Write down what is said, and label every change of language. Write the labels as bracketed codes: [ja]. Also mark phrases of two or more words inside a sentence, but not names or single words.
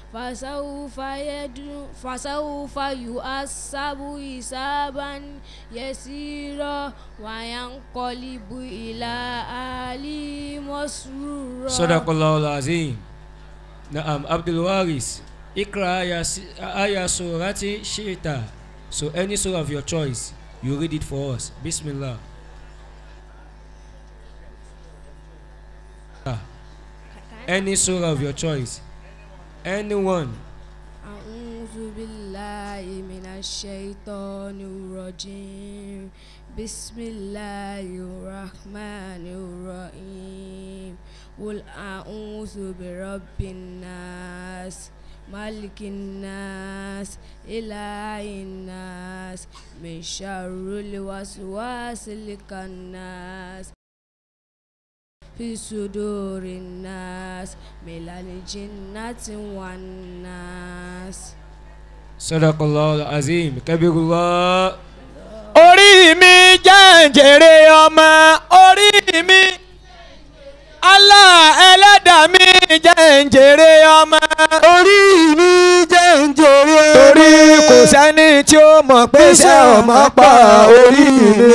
[ar] فسوف يحاسب حسابا يسيرا وينقلب إلى أهله مسرورا. صدق الله العظيم. نعم عبد الوارث. اقرأ آية سورة شئت. [en] So any surah of your choice, you read it for us. Bismillah. Any surah of your choice. Anyone. [ar] أعوذ بالله من الشيطان الرجيم. بسم الله الرحمن الرحيم. قل أعوذ برب الناس ملك الناس إله الناس من شر الوسواس الخناس في صدور الناس من الجنة والناس. صدق الله العظيم. كبر الله. [yo] orí mi jẹ́ ń jèrè ọmọ orí mi Allah ẹlẹ́dàá mi jẹ́ ń jèrè ọmọ orí mi jẹ́ ń jèrè torí kò sẹ́ni tí ó mọ̀ pé ṣé ọmọ pọ̀ orí mi